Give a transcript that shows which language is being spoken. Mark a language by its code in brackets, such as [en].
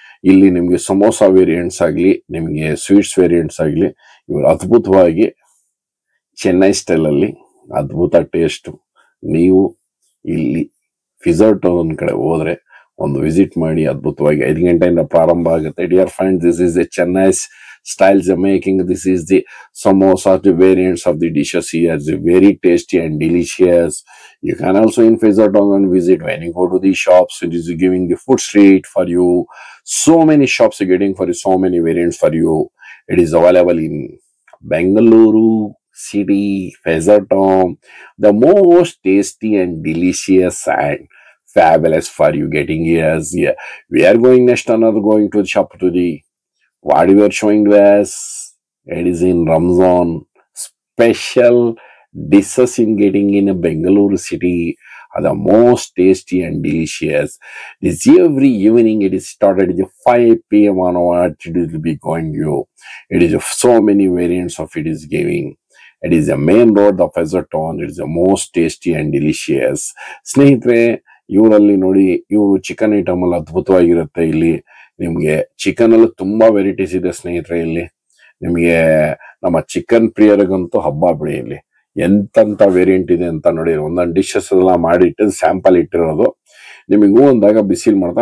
[kn] ಇಲ್ಲಿ ನಿಮ್ಗೆ ಸಮೋಸಾ ವೇರಿಯಂಟ್ಸ್ ಆಗ್ಲಿ, ನಿಮ್ಗೆ ಸ್ವೀಟ್ಸ್ ವೇರಿಯಂಟ್ಸ್ ಆಗ್ಲಿ, ಇವರು ಅದ್ಭುತವಾಗಿ ಚೆನ್ನೈ ಸ್ಟೈಲ್ ಅಲ್ಲಿ ಅದ್ಭುತ ಟೇಸ್ಟ್. ನೀವು ಇಲ್ಲಿ ಫೆಜರ್ಟನ್ ಕಡೆ ಹೋದ್ರೆ ಒಂದು ವಿಸಿಟ್ ಮಾಡಿ. ಅದ್ಭುತವಾಗಿ 5 ಗಂಟೆಯಿಂದ ಪ್ರಾರಂಭ ಆಗುತ್ತೆ. [en] Dear friends, this is the Chennai styles of making. This is the samosa, the variants of the dishes here. It's very tasty and delicious. You can also in Fezatone visit when you go to the shops. It is giving the food street for you. So many shops are getting for you, so many variants for you. It is available in Bengaluru city, Fezatone. The most tasty and delicious and fabulous for you getting here. Yeah. We are going next another going to the shop to the what we are showing to us. It is in Ramzan special dishes in getting in a Bengaluru city are the most tasty and delicious. This every evening it is started at 5 p.m. onward. It will be going you. It is so many variants of it is giving. It is a main road the Frazer Town. It's a most tasty and delicious. [kn] ಸ್ನೇಹಿತರೆ, ಇವರಲ್ಲಿ ನೋಡಿ, ಇವರು chicken item ಅಲ್ಲಿ ಅದ್ಭುತವಾಗಿರುತ್ತೆ. ಇಲ್ಲಿ ನಿಮ್ಗೆ chicken ಅಲ್ಲಿ ತುಂಬಾ varieties ಇದೆ ಸ್ನೇಹಿತರೆ. ಇಲ್ಲಿ ನಿಮ್ಗೆ ನಮ್ಮ ಚಿಕನ್ ಪ್ರಿಯರಿಗಂತೂ ಹಬ್ಬ ಬಿಡಿ. ಇಲ್ಲಿ ಎಂತೆಂತ ವೇರಿಯಂಟ್ ಇದೆ ಅಂತ ನೋಡಿ. ಒಂದೊಂದು ಡಿಶಸ್ ಎಲ್ಲ ಮಾಡಿಟ್ಟು ಸ್ಯಾಂಪಲ್ ಇಟ್ಟಿರೋದು ನಿಮಗೂ ಒಂದಾಗ ಬಿಸಿಲ್ ಮಾಡ್ತಾ.